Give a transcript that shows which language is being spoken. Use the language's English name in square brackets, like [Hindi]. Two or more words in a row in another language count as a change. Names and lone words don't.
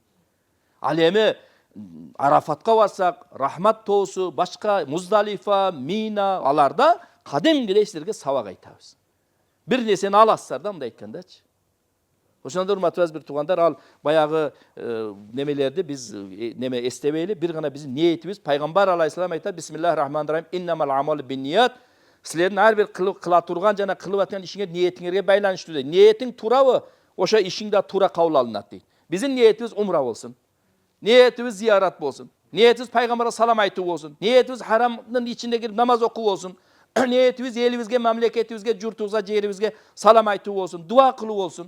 [Kyrgyz] Ал эми Арафатка барсак, Рахмат тоосу, башка Муздалифа, Мина, аларда кадимгидей сиздерге сабак айтабыз. Бир нерсени аласыздар да, мындай айткандачы. Ошондо урматтуу бир туугандар, ал баягы немелерди биз неме эстебейли, бир гана биздин ниетибиз, пайгамбар алейхиссалам айтат: [Arabic] بسم الله الرحمن الرحيم، إنما الأعمال بالنيات. [Kyrgyz] Силердин ар бир кыла турган жана кылып аткан ишиңер ниетиңерге байланыштуу дейт. Ниетиң турабы, ошо ишиң да тура кабыл алынат дейт. Биздин ниетибиз умра болсун. Ниетибиз зиярат болсун. Ниетибиз пайгамбарга салам айтуу болсун. Ниетибиз харамдын ичинде кирип намаз окуу болсун. Ниетибиз элибизге, мамлекетибизге, журтубузга, жерибизге салам айтуу болсун, дуа кылуу болсун.